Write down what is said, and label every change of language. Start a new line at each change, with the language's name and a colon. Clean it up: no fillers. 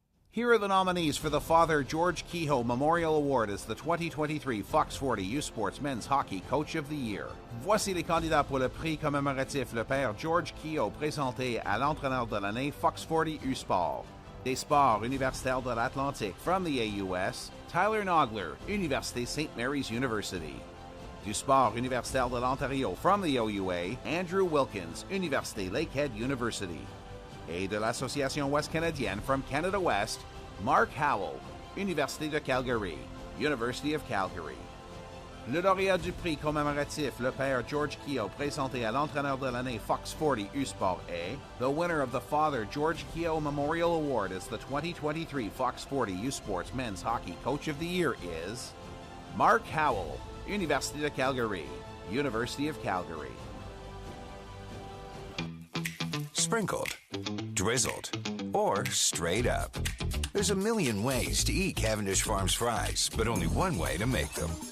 English: Here are the nominees for the Father George Kehoe Memorial Award as the 2023 Fox 40 U Sports Men's Hockey Coach of the Year.
French: Voici les candidats pour le prix commémoratif le Père George Kehoe présenté à l'entraîneur de l'année Fox 40 U Sport. Des sports universitaires de l'Atlantique
English: from the AUS,
French: Tyler Nogler, Université St. Mary's University. Du sport universitaire de l'Ontario
English: from the OUA,
French: Andrew Wilkins, Université Lakehead University. Et de l'Association Ouest Canadienne
English: from Canada West,
French: Mark Howell, Université de Calgary, University of Calgary. Le lauréat du prix commémoratif le Père George Kehoe présenté à l'entraîneur de l'année Fox 40 U-Sport est
English: the winner of the Father George Kehoe Memorial Award as the 2023 Fox 40 U-Sports Men's Hockey Coach of the Year is Mark Howell, Université de Calgary, University of Calgary. Sprinkled, drizzled, or straight up. There's a million ways to eat Cavendish Farms fries, but only one way to make them.